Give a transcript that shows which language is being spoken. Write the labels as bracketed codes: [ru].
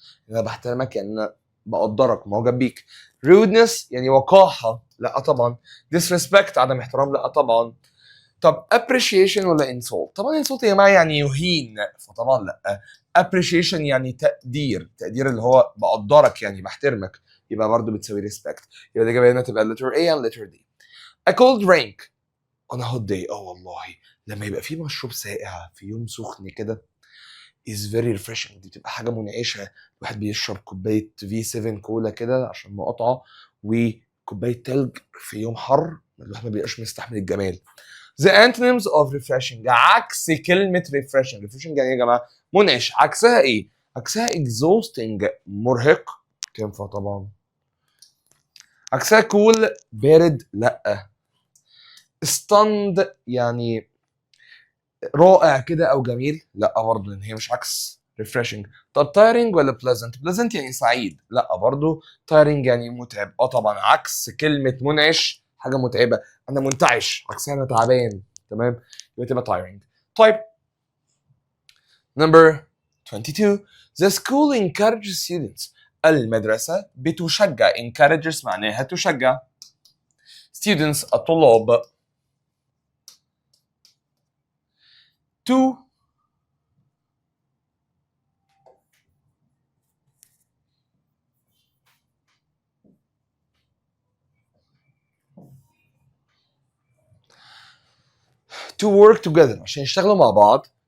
[ar] انا بحترمك يعني انا بقدرك، معجب بيك. rudeness يعني وقاحه، لا طبعا. disrespect عدم احترام، لا طبعا. طب appreciation ولا insult؟ طبعا insult يا جماعه يعني يهين، فطبعا لا. appreciation يعني تقدير اللي هو بقدرك يعني بحترمك، يبقى برضه بتساوي respect. يبقى الاجابه هنا تبقى [en] letter A and letter D. a cold drink on a hot day. [ar] والله لما يبقى في مشروب ساقع في يوم سخن كده [en] is very refreshing. [ar] دي بتبقى حاجه منعشه. الواحد بيشرب كوبايه V7 كولا كده عشان مقاطعه، وكوبايه تلج في يوم حر الواحد ما بيبقاش مستحمل الجمال. [en] The antonyms of refreshing [ar] عكس كلمه [en] refreshing. [ar] refreshing يعني يا جماعه منعش. عكسها ايه؟ عكسها exhausting مرهق، تنفع طبعا. عكسها cool بارد، لا. stunned يعني رائع كده او جميل، لا برضه لان هي مش عكس refreshing. طب tiring ولا pleasant يعني سعيد، لا برضه tiring يعني متعب. طبعا عكس كلمه منعش حاجه متعبه، انا منتعش عكسها انا تعبان، تمام؟ يبقى تبقى tiring. طيب [en] number 22 the school encourages students [ar] المدرسه بتشجع. encourages معناها تشجع students الطلاب [en] to work together [ar] عشان يشتغلوا مع بعض.